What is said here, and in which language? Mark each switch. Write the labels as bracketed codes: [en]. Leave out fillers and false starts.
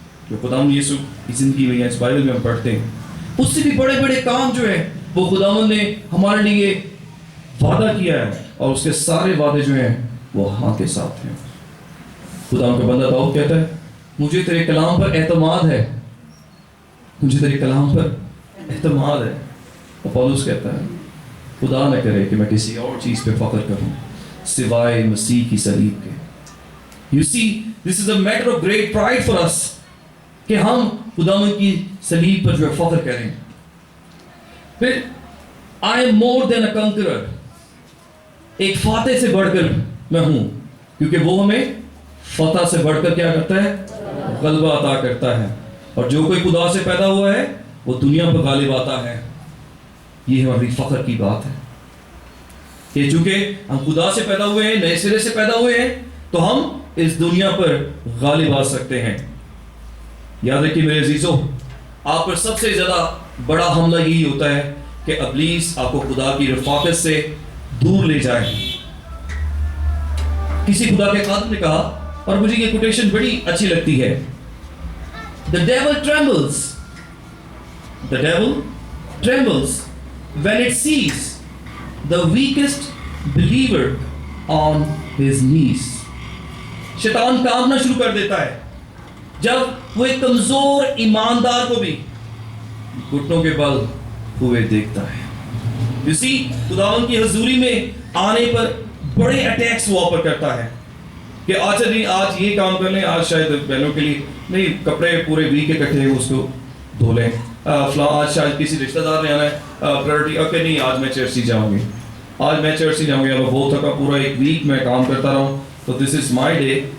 [ur] جو خداوند یسوع کی زندگی میں یا اس بائبل میں ہم پڑھتے ہیں, اس سے بھی بڑے بڑے کام جو ہیں وہ خداوند نے ہمارے لیے وعدہ کیا ہے, اور اس کے سارے وعدے جو ہیں وہ ہاں کے ساتھ ہیں. خداوند کا بندہ داؤد کہتا ہے مجھے تیرے کلام پر اعتماد ہے, مجھے تیرے کلام پر اعتماد ہے. اور پولس کہتا ہے خدا نہ کرے کہ میں کسی اور چیز پہ فخر کروں سوائے مسیح کی صلیب کے. [en] You see, this is a matter of great pride for us [ur] کہ ہم خداوند کی صلیب پر جو ہے فخر کریں. پھر [en] I am more than a conqueror. [ur] ایک فاتح سے بڑھ کر میں ہوں, کیونکہ وہ ہمیں فتح سے بڑھ کر کیا کرتا ہے, غلبہ عطا کرتا ہے. اور جو کوئی خدا سے پیدا ہوا ہے وہ دنیا پر غالب آتا ہے. یہ ہماری فخر کی بات ہے کہ چونکہ ہم خدا سے پیدا ہوئے ہیں, نئے سرے سے پیدا ہوئے ہیں, تو ہم اس دنیا پر غالب آ سکتے ہیں. یاد رکھیے میرے عزیزو, آپ پر سب سے زیادہ بڑا حملہ یہی ہوتا ہے کہ ابلیس آپ کو خدا کی رفاقت سے دور لے جائے. کسی خدا کے خادم نے کہا, اور مجھے یہ کوٹیشن بڑی اچھی لگتی ہے, [en] The devil trembles. The devil trembles when it sees the weakest believer on his knees. [ur] شیطان کامنا شروع کر دیتا ہے جب وہ ایک کمزور ایماندار کو بھی گھٹنوں کے بل ہوئے دیکھتا ہے. [en] You see, [ur] خداوند کی حضوری میں آنے پر بڑے اٹیکس وہ آفر کرتا ہے کہ اچھا نہیں آج یہ کام کر لیں, آج شاید بہنوں کے لیے نہیں کپڑے پورے ویک کے کٹھے اس کو دھو لیں, فلاں آج شاید کسی رشتہ دار نے آنا ہے پرائرٹی, اوکے نہیں آج میں چرچ ہی جاؤں گی, آج میں چرچ ہی جاؤں گی, اب بہت تھکا پورا ایک ویک میں کام کرتا رہا ہوں, تو [en] This is my day.